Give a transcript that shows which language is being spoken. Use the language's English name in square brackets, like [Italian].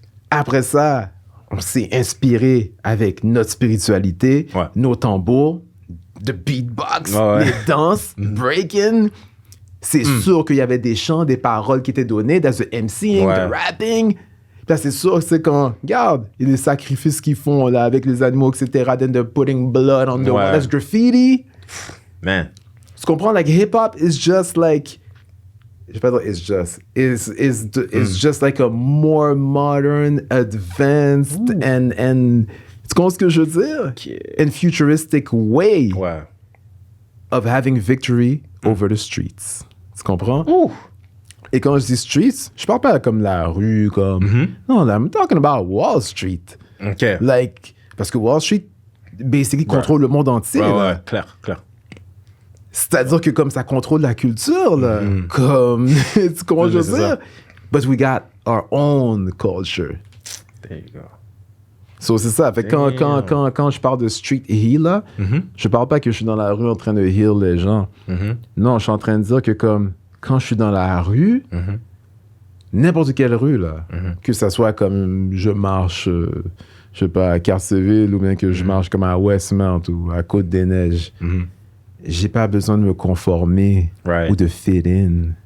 [French] Après ça, on s'est inspiré avec notre spiritualité, nos tambours, de beatbox, les danses, breaking. C'est sûr qu'il y avait des chants, des paroles qui étaient données, dans le MCing, le rapping. Là, c'est sûr, c'est quand, regarde, il y a des sacrifices qu'ils font là, avec les animaux, etc. [English] Then they're putting blood on the wall. That's graffiti. Man. [French] Tu comprends? [English] Like, hip-hop is just like... [French] Je vais pas dire [English] it's just. It's just like a more modern, advanced, and... [French] Tu comprends ce que je veux dire? [English] And futuristic way of having victory over the streets. [French] Tu comprends? Et quand je dis streets, je parle pas comme la rue, comme... [English] Non, I'm talking about Wall Street. OK. [French] Like, parce que Wall Street, basically, contrôle le monde entier. Ouais, clair. C'est-à-dire que comme ça contrôle la culture, là. Comme... tu comprends je veux dire? [English] But we got our own culture. There you go. [French] So, c'est ça. Fait que quand je parle de street heal, là, je parle pas que je suis dans la rue en train de heal les gens. Non, je suis en train de dire que comme... Quand je suis dans la rue, n'importe quelle rue, là, que ça soit comme je marche, je sais pas, à Carceville ou bien que je marche comme à Westmount ou à Côte-des-Neiges, j'ai pas besoin de me conformer ou de fit in.